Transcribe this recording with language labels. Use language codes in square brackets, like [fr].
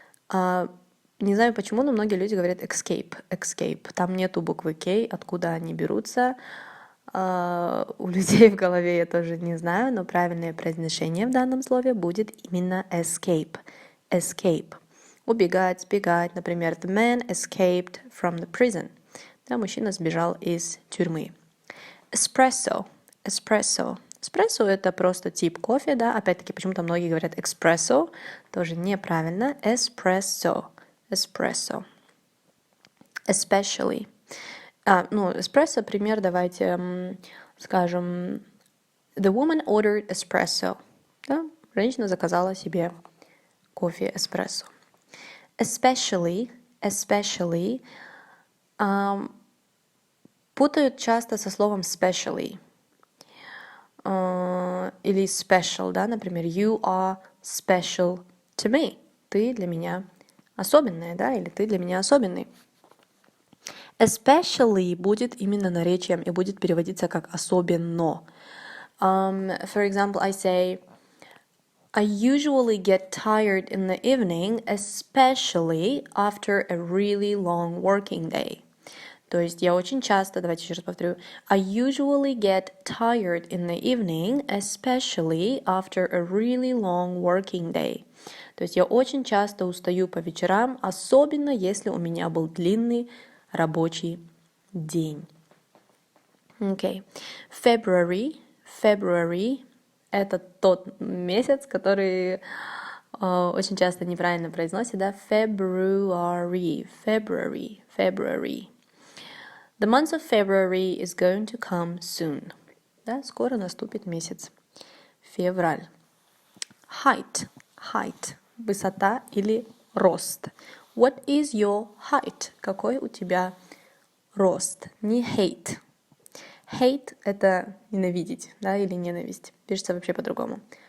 [ru] Не знаю почему, но многие люди говорят escape. Там нету буквы K, откуда они берутся. У людей в голове я тоже не знаю, но правильное произношение в данном слове будет именно escape. Убегать, сбегать. Например, [en] the man escaped from the prison. [ru] Да, мужчина сбежал из тюрьмы. [en] Espresso. [ru] Эспрессо — это просто тип кофе, да. Опять-таки, почему-то многие говорят экспрессо. Тоже неправильно. Espresso. Especially. Эспрессо, пример, давайте скажем, [en] the woman ordered espresso. [ru] Да? Женщина заказала себе кофе эспрессо. Especially путают часто со словом specially. Или [en] special, [ru] да, например, [en] you are special to me. [ru] Ты для меня особенная, да, или ты для меня особенный. Especially будет именно наречием и будет переводиться как особенно. [en] For example, I say, I usually get tired in the evening, especially after a really long working day. [ru] То есть я очень часто, давайте еще раз повторю, [en] I usually get tired in the evening, especially after a really long working day. [ru] То есть я очень часто устаю по вечерам, особенно если у меня был длинный рабочий день. [en] Okay. [ru] February — это тот месяц, который Очень часто неправильно произносят, да? [en] February. The month of February is going to come soon. [ru] Да, скоро наступит месяц. Февраль. Height. Высота или рост. [en] What is your height? [ru] Какой у тебя рост? Не hate. Hate — это ненавидеть, да, или ненависть. Пишется вообще по-другому.